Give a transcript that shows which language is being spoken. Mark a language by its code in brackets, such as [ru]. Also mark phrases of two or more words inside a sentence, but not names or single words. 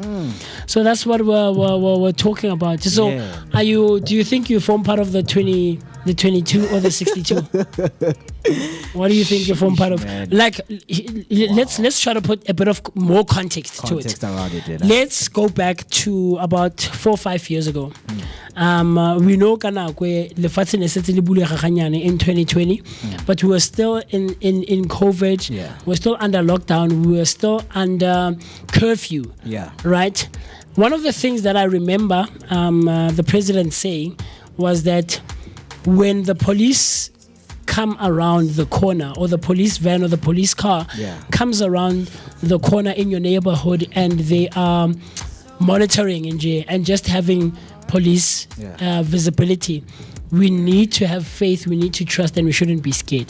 [en] So that's what we're talking about. So do you think you form part of the 20 The 22 or the 62? What do you think you're from part of? man. Like, let's try to put a bit of more context to it. around it. Yeah. Let's go back to about 4 or 5 years ago. We know [tn] Kanakwe lefatshe ne setse le bulega ganyane [en] in 2020, but we were still in COVID. Yeah. We're still under lockdown. We were still under curfew. Yeah. Right. One of the things that I remember the president saying was that when the police come around the corner, or the police van or the police car comes around the corner in your neighborhood, and they are monitoring and just having police visibility, we need to have faith, we need to trust, and we shouldn't be scared.